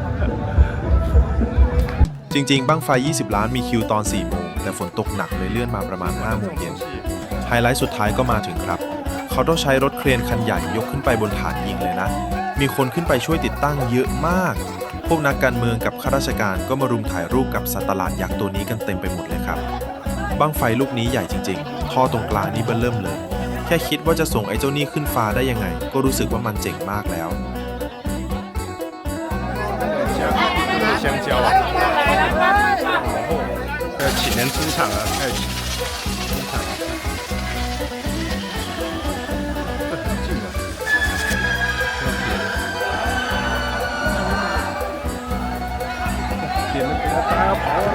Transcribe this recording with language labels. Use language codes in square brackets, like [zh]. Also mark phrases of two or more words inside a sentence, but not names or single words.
[th] จริงๆบั้งไฟ20 ล้านมีคิวตอน4 โมงแต่ฝนตกหนักเลยเลื่อนมาประมาณ5 โมงเย็นไฮไลท์สุดท้ายก็มาถึงครับเขาต้องใช้รถเครนคันใหญ่ยกขึ้นไปบนฐานยิงเลยนะมีคนขึ้นไปช่วยติดตั้งเยอะมากพวกนักการเมืองกับข้าราชการก็มารุมถ่ายรูปกับสัตว์ประหลาดยักษ์ตัวนี้กันเต็มไปหมดเลยครับบั้งไฟลูกนี้ใหญ่จริงๆท่อตรงกลางนี่เบิ่มเริ่มเลยแค่คิดว่าจะส่งไอ้เจ้านี่ขึ้นฟ้าได้ยังไงก็รู้สึกว่ามันเจ๋งมากแล้ว [zh] 香蕉啊！要请人出场了，要出场了。很近了，点了，大家要跑了！